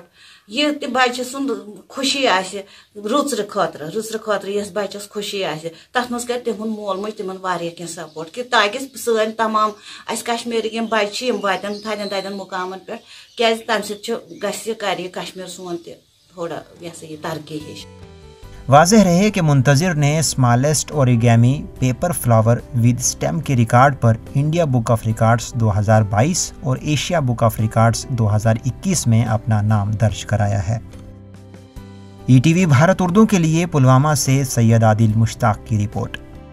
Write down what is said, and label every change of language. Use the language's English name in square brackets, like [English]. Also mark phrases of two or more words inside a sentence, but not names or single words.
[Kashmiri] یہ تہِ بچہِ سُنٛد خوشی آسہِ رٕژرِ خٲطرٕ یۄس بچس خوشی آسہِ، تتھ منٛز کرِ تِہُنٛد مول موج تِمن واریاہ کینٛہہ سپورٹ، کہ تاکہ سٲنۍ تمام اسہِ کشمیٖرٕکۍ یِم بچہِ چھِ یِم واتن تھدٮ۪ن مقامن پٮ۪ٹھ، کیازِ تمہِ سۭتۍ کرِ یہِ کشمیر سون تہِ تھوڑا یہِ ترقی ہِش۔ [Urdu] واضح رہے کہ منتظر نے [English] smallest origami paper flower with stem [Urdu] کے ریکارڈ پر انڈیا بک آف ریکارڈز 2022 اور ایشیا بک آف ریکارڈز 2021 میں اپنا نام درج کرایا ہے۔ ETV بھارت اردو کے لیے پلوامہ سے سید عادل مشتاق کی رپورٹ۔